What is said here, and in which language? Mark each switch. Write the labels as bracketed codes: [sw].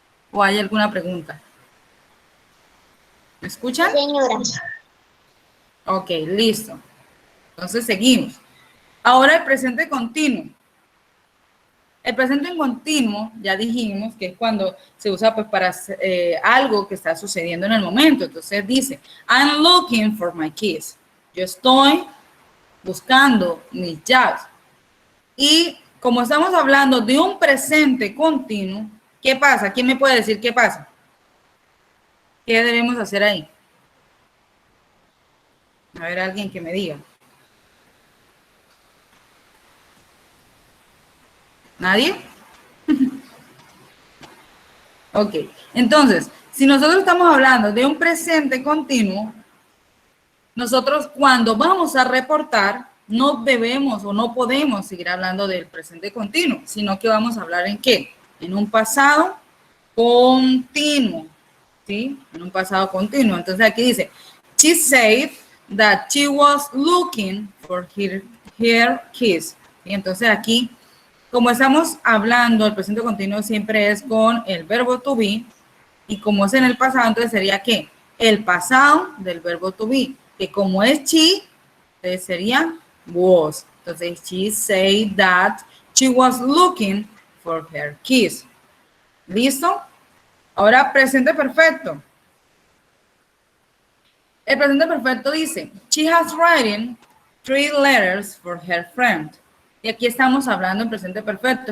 [es] ¿O hay alguna pregunta? ¿Me escuchan? Señora. Ok, listo. Entonces seguimos. Ahora el presente continuo. El presente continuo, ya dijimos que es cuando se usa pues para algo que está sucediendo en el momento. Entonces dice, [en] I'm looking for my keys. [es] Yo estoy buscando mis llaves. Y como estamos hablando de un presente continuo, ¿qué pasa? ¿Quién me puede decir qué pasa? ¿Qué debemos hacer ahí? A ver, alguien que me diga. ¿Nadie? Ok, entonces, si nosotros estamos hablando de un presente continuo, nosotros cuando vamos a reportar, no debemos o no podemos seguir hablando del presente continuo, sino que vamos a hablar en ¿qué? En un pasado continuo, ¿sí? En un pasado continuo. Entonces aquí dice, [en] she said that she was looking for her keys. [es] Y entonces aquí, como estamos hablando, el presente continuo siempre es con el verbo to be, y como es en el pasado, entonces sería ¿qué? El pasado del verbo to be, que como es she, entonces sería was. [en] Entonces, she said that she was looking for her keys. ¿Listo? [es] Ahora, presente perfecto. El presente perfecto dice, [en] she has written 3 letters for her friend. [es] Y aquí estamos hablando en presente perfecto.